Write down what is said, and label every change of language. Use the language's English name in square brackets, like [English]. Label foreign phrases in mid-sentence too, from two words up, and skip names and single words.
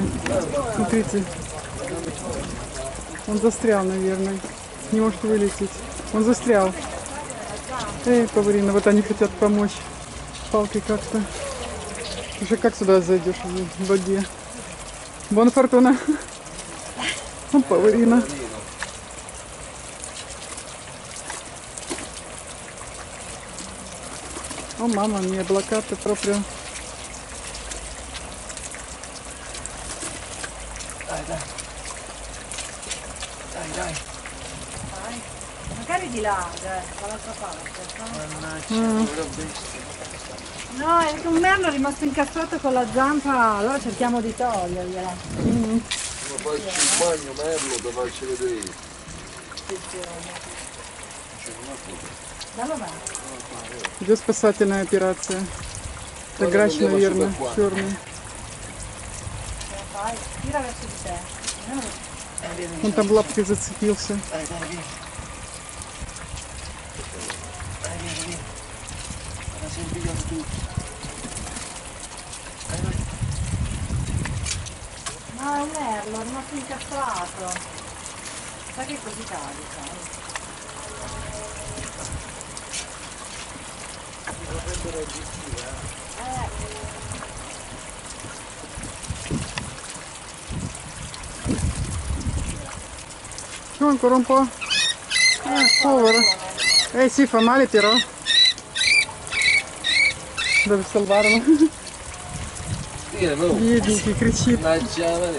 [Russian] Смотрите. Он застрял, наверное. Не может вылететь. Он застрял. Эй, Паварина, вот они хотят помочь. Палкой как-то. Уже как сюда зайдешь в воде? [Italian] Buona fortuna. Паварина. Oh mamma mia, bloccate proprio. Dai, dai. Dai, dai. Dai. Magari di là, dall'altra parte. Mannaggia, povera bestia. No, è che un merlo è rimasto incastrato con la zampa, allora cerchiamo di togliergliela. Ma facci il bagno, merlo, da farci vedere. Dallo va. [Russian] Идет спасательная операция. Это грач, наверное, черный. [Italian] Tira verso di te. [Russian] Он там лапкой зацепился. [Italian] Dai, dai, vieni. Dai, vieni, vieni. Ora si impigliano tutti. Dai, dai. No, è un merlo, è rimasto incastrato. Sai che così cade, sai? Su, ancora un po'. Povero. Sì, fa male però. Devi salvarlo. Tiralo. [Russian] Бедненький, кричит. [Italian] Mannaggia, vedi.